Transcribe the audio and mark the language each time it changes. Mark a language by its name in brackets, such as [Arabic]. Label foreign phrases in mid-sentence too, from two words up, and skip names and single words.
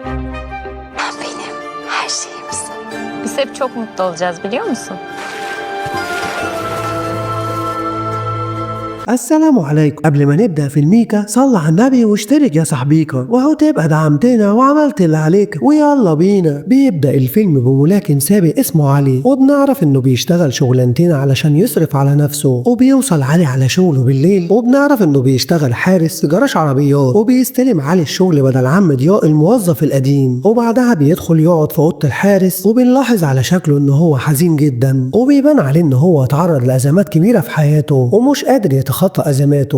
[Turkish] Ben benim her şeyimsin. Biz hep çok mutlu olacağız biliyor musun? [Arabic] السلام عليكم. قبل ما نبدأ في الميكا صل على النبي واشترك يا صاحبيكا وهو تبقى دعمتنا وعملت اللي عليك ويلا بينا. بيبدأ الفيلم بملاكم سابق اسمه علي وبنعرف انه بيشتغل شغلانتين علشان يصرف على نفسه، وبيوصل علي على شغله بالليل وبنعرف انه بيشتغل حارس في جراج عربيات، وبيستلم علي الشغل بدل عم ضياء الموظف القديم، وبعدها بيدخل يقعد في اوضه الحارس وبنلاحظ على شكله انه هو حزين جدا، وبيبان عليه انه هو اتعرض لازمات كبيره في حياته ومش قادر يتخطى ازماته.